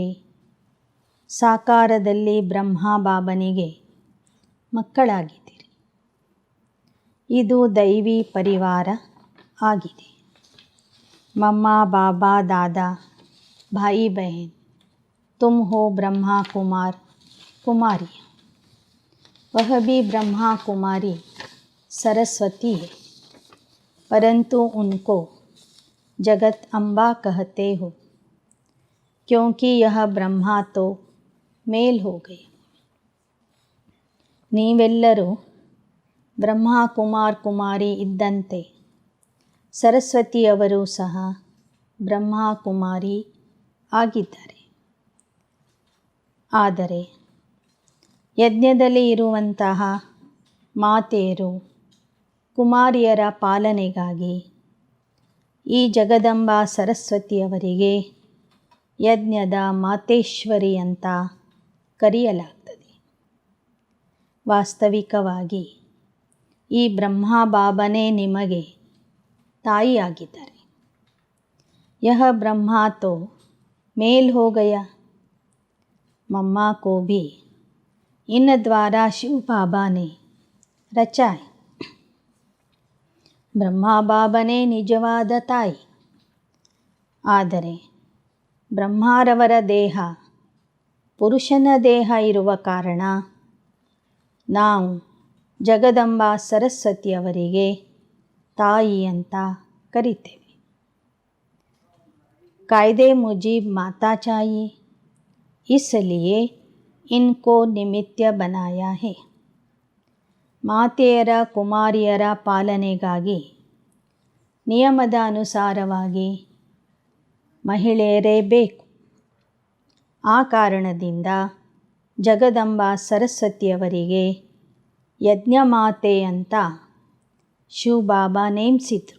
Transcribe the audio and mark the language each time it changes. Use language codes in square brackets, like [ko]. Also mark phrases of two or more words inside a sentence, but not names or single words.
[kn] ಸಾಕಾರದಲ್ಲಿ ಬ್ರಹ್ಮ ಬಾಬನಿಗೆ ಮಕ್ಕಳಾಗಿದ್ದೀರಿ. ಇದು ದೈವಿ ಪರಿವಾರ ಆಗಿದೆ. [hi] मम्मा बाबा दादा भाई बहन तुम हो ब्रह्मा कुमार कुमारी. वह भी ब्रह्मा कुमारी सरस्वती है, परंतु उनको जगत अम्बा कहते हो, क्योंकि यह ब्रह्मा तो मेल हो गए. [kn] ನೀವೆಲ್ಲರೂ ಬ್ರಹ್ಮ ಕುಮಾರ್ ಕುಮಾರಿ ಇದ್ದಂತೆ ಸರಸ್ವತಿಯವರು ಸಹ ಬ್ರಹ್ಮ ಕುಮಾರಿ ಆಗಿದ್ದಾರೆ. ಆದರೆ ಯಜ್ಞದಲ್ಲಿ ಇರುವಂತಹ ಮಾತೆಯರು ಕುಮಾರಿಯರ ಪಾಲನೆಗಾಗಿ ಈ ಜಗದಂಬಾ ಸರಸ್ವತಿಯವರಿಗೆ ಯಜ್ಞದ ಮಾತೇಶ್ವರಿ ಅಂತ ಕರೆಯಲಾಗ್ತದೆ. ವಾಸ್ತವಿಕವಾಗಿ ಈ ಬ್ರಹ್ಮ ಬಾಬನೇ ನಿಮಗೆ ತಾಯಿಯಾಗಿದ್ದಾರೆ. [hi] यह ब्रह्मा तो मेल हो गया, मम्मा को भी इन द्वारा शिव बाबा ने रचा है. [kn] ಬ್ರಹ್ಮ ಬಾಬನೇ ನಿಜವಾದ ತಾಯಿ. ಆದರೆ ಬ್ರಹ್ಮಾರವರ ದೇಹ ಪುರುಷನ ದೇಹ ಇರುವ ಕಾರಣ ನಾವು ಜಗದಂಬಾ ಸರಸ್ವತಿಯವರಿಗೆ ತಾಯಿ ಅಂತ ಕರಿತೇವೆ. [hi] कायदे मुजीब माता चाहिए, इसलिए इनको निमित्त बनाया है. [kn] ಮಾತೆಯರ ಕುಮಾರಿಯರ ಪಾಲನೆಗಾಗಿ ನಿಯಮದ ಅನುಸಾರವಾಗಿ ಮಹಿಳೆಯರೇ ಬೇಕು. ಆ ಕಾರಣದಿಂದ ಜಗದಂಬಾ ಸರಸ್ವತಿಯವರಿಗೆ ಯಜ್ಞಮಾತೆ ಅಂತ ಶಿವಬಾಬಾ ನೇಮಿಸಿದರು.